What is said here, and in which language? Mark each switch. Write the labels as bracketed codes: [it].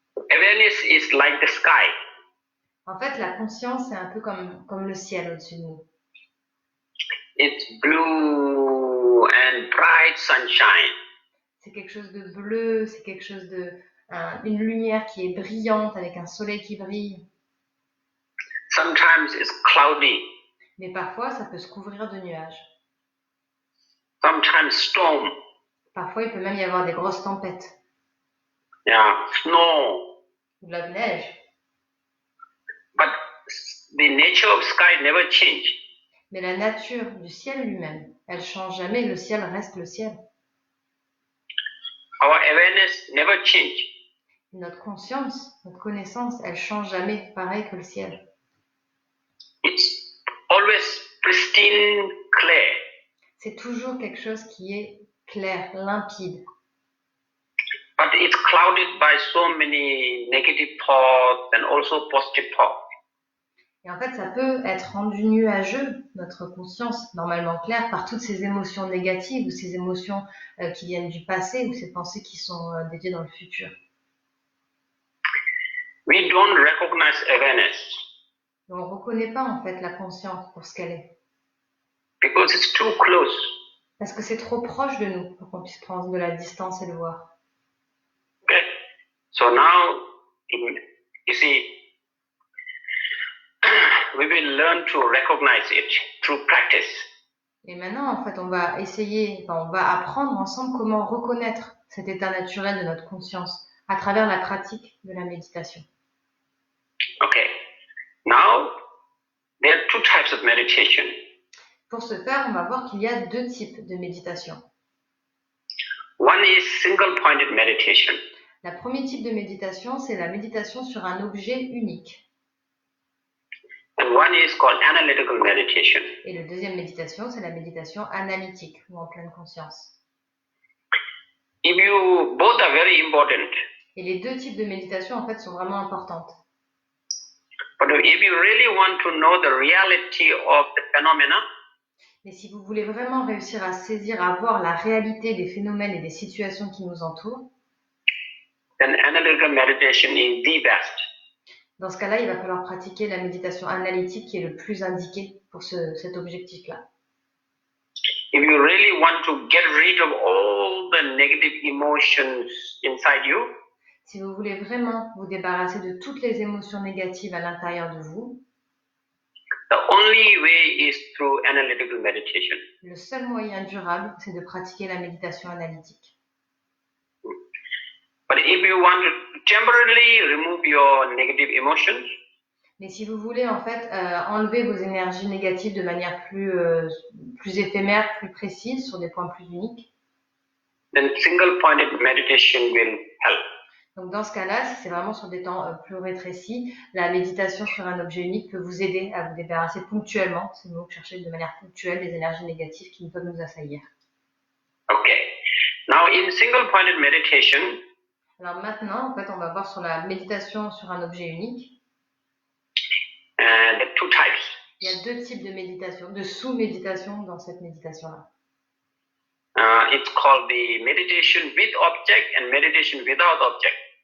[en] Awareness is like the sky. [fr] En fait, la conscience, c'est un peu comme le ciel au-dessus de nous. [en] It's blue and bright sunshine. [fr] C'est quelque chose de bleu, c'est quelque chose une lumière qui est brillante avec un soleil qui brille. [en] Sometimes it's cloudy. [fr] Mais parfois, ça peut se couvrir de nuages. [en] Sometimes storm. [fr] Parfois, il peut même y avoir des grosses tempêtes. [en] Yeah, snow. [fr] Ou de la neige. [en] But the nature of sky never change. [fr] Mais la nature du ciel lui-même, elle change jamais, le ciel reste le ciel. [en] Our awareness never change. [fr] Notre conscience, notre connaissance, elle change jamais, pareil que le ciel. [en] It's always pristine, clear. [fr] C'est toujours quelque chose qui est clair, limpide. [en] But it's clouded by so many negative thoughts and also positive thoughts. [fr] Et en fait, ça peut être rendu nuageux, notre conscience, normalement claire, par toutes ces émotions négatives ou ces émotions qui viennent du passé ou ces pensées qui sont dédiées dans le futur. [en] We don't recognize awareness. [fr] Et on ne reconnaît pas en fait la conscience pour ce qu'elle est. [en] Because it's too close. [fr] Parce que c'est trop proche de nous pour qu'on puisse prendre de la distance et le voir. [en] Okay. So now, you see, we will learn to recognize it through practice. [fr] Et maintenant, en fait, on va apprendre ensemble comment reconnaître cet état naturel de notre conscience à travers la pratique de la méditation. [en] Okay. Now, there are two types of meditation. [fr] Pour ce faire, on va voir qu'il y a deux types de méditation. [en] One is single-pointed meditation. [fr] Le premier type de méditation, c'est la méditation sur un objet unique. [en] And one is called analytical meditation. [fr] Et le deuxième méditation, c'est la méditation analytique ou en pleine conscience. [en] Both are very important. [fr] Et les deux types de méditation, en fait, sont vraiment importantes. [en] But if you really want to know the reality of the phenomena, [fr] mais si vous voulez vraiment réussir à saisir, à voir la réalité des phénomènes et des situations qui nous entourent, [en] then analytical meditation is the best. [fr] Dans ce cas-là, il va falloir pratiquer la méditation analytique qui est le plus indiqué pour cet objectif-là. [en] If you really want to get rid of all the negative emotions inside you, [fr] si vous voulez vraiment vous débarrasser de toutes les émotions négatives à l'intérieur de vous, [en] the only way is through analytical meditation. [fr] Le seul moyen durable, c'est de pratiquer la méditation analytique. [en] But if you want to temporarily remove your negative emotions, [fr] mais si vous voulez en fait enlever vos énergies négatives de manière plus éphémère, plus précise, sur des points plus uniques, [en] then single-pointed meditation will help. [fr] Donc dans ce cas-là, si c'est vraiment sur des temps plus rétrécis, la méditation sur un objet unique peut vous aider à vous débarrasser ponctuellement, c'est le mot que je cherchais, de manière ponctuelle, des énergies négatives qui peuvent nous assaillir. [en] Okay. Now in single-pointed meditation, [fr] alors maintenant, en fait, on va voir sur la méditation sur un objet unique. [en] There are two types. [fr] Il y a deux types de méditation, de sous-méditation dans cette méditation-là. [en] It's called the meditation with object and meditation without object.